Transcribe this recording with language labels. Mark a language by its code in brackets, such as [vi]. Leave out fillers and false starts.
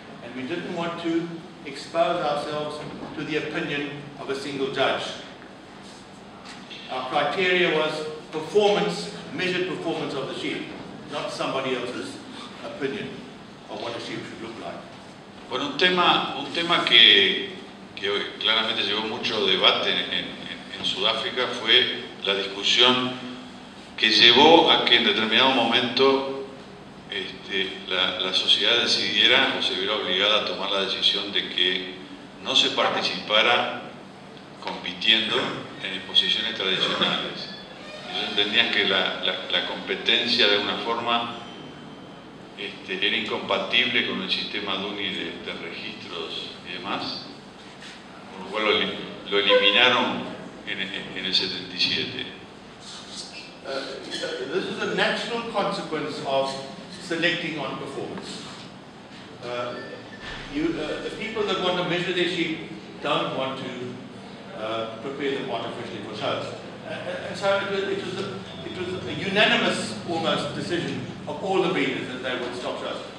[en] And we didn't want to expose ourselves to the opinion of a single judge. Our criteria was performance, measured performance of the sheep, not somebody else's opinion of what a sheep should look like. [es] Bueno, un tema que claramente llevó mucho debate en Sudáfrica fue la discusión que llevó a que en determinado momento la sociedad decidiera o se viera obligada a tomar la decisión de que no se participara compitiendo en exposiciones tradicionales. Ellos entendían que la competencia de alguna forma era incompatible con el sistema DUNI de registros y demás, por lo cual lo eliminaron en el 77. [en] This is a natural consequence of selecting on performance. The people that want to measure their sheep don't want to prepare them artificially for shows. And so it was a unanimous almost decision of all the breeders that they would stop shows.